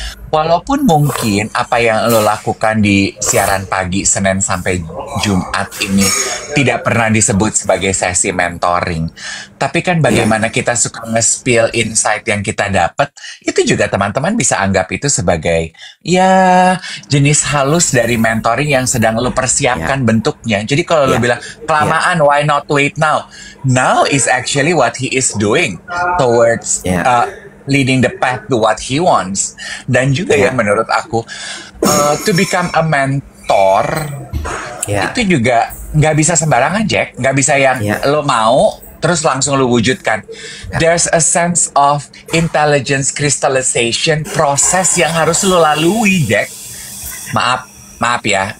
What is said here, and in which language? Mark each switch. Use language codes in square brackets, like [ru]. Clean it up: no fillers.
[id] Walaupun mungkin apa yang lo lakukan di siaran pagi Senin sampai Jumat ini tidak pernah disebut sebagai sesi mentoring, tapi kan bagaimana kita suka nge-spill insight yang kita dapat, itu juga teman-teman bisa anggap itu sebagai ya jenis halus dari mentoring yang sedang lo persiapkan bentuknya. Jadi kalau lo bilang kelamaan, [en] why not wait now? Now is actually what he is doing towards leading the path to what he wants. [id] Dan juga ya menurut aku [en] to become a mentor [id] itu juga nggak bisa sembarangan, Jack. Nggak bisa yang lo mau terus langsung lo wujudkan. [en] There's a sense of intelligence crystallization [id] proses yang harus lo lalui, Jack. Maaf ya.